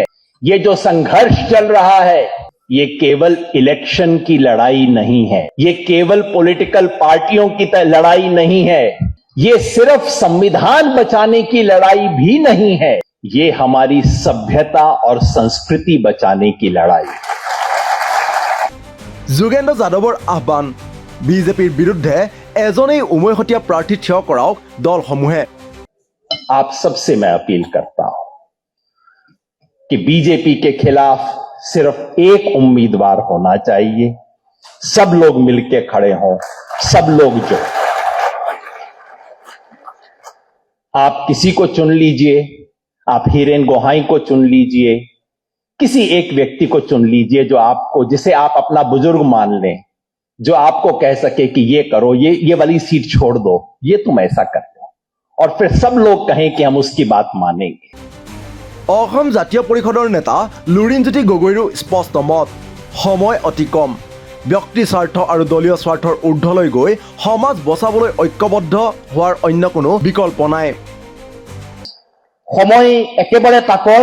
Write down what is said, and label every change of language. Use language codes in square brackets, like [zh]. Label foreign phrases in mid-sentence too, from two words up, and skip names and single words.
[hi] ये जो संघर्ष चल रहा है, ये केवल इलेक्शन की लड़ाई नहीं है, ये केवल [en] political parties [hi] की लड़ाई नहीं है, ये सिर्फ संविधान बचाने की लड़ाई भी नहीं है, ये हमारी सभ्यता और संस्कृति बचाने की लड़ाई। [as] যোগেন্দ্ৰ যাদৱৰ আহ্বান, বিজেপিৰ বিৰুদ্ধে এজনেই উমৈহতীয়া প্ৰাৰ্থী থিয় কৰাওক দলসমূহে। [hi] आप सबसे मैं अपील करता हूं कि बीजेपी के खिलाफ सिर्फ एक उम्मीदवार होना चाहिए। सब लोग मिलके खड़े हों, सब लोग जो, आप किसी को चुन लीजिए, आप हीरेन गोहाई को चुन लीजिए, किसी एक व्यक्ति को चुन लीजिए जो आपको, जिसे आप अपना बुजुर्ग मान लें, जो आपको कह सके कि ये करो, ये वाली सीट छोड़ दो, ये तुम ऐसा कर लो, और फिर सब लोग कहें कि हम उसकी बात मानेंगे। [as] অসম জাতীয় পৰিষদৰ নেতা লুৰিণজ্যোতি গগৈৰো স্পষ্ট মত, সময় অতি কম। ব্যক্তি স্বাৰ্থ আৰু দলীয় স্বাৰ্থৰ ঊৰ্ধলৈ গৈ সমাজ বচাবলৈ ঐক্যবদ্ধ হোৱাৰ অন্য কোনো বিকল্প নাই। সময় একেবাৰে তাকৰ।